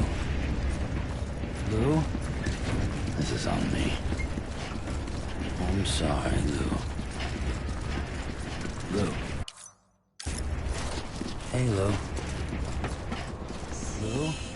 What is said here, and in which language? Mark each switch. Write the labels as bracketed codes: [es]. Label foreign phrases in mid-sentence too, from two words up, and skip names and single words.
[en] Lou? This is on me. I'm sorry, Lou. Lou. Hey, Lou. Lou?